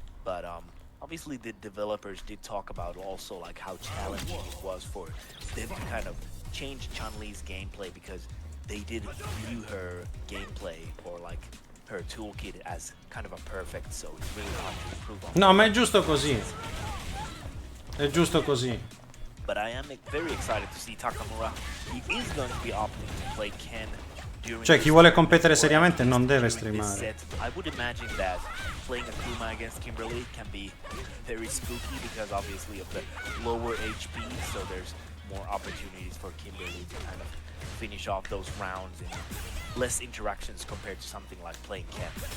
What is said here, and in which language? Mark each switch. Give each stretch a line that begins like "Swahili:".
English: But obviously the developers did talk about also like how challenging it was for them to kind of change Chun-Li's gameplay because they did view her gameplay or like her toolkit as kind of a perfect, so it's really hard to improve on.
Italian: No, ma è giusto così. È giusto così.
English: But I am very excited to see Takamura. He is going to be opting to play Ken during.
Italian: Cioè, chi vuole competere seriamente non deve streamare.
English: I would imagine that playing Akuma against Kimberly can be very spooky because obviously of the lower HP, so there's more opportunities for Kimberly to kind of finish off those rounds and less interactions compared to something like playing Ken.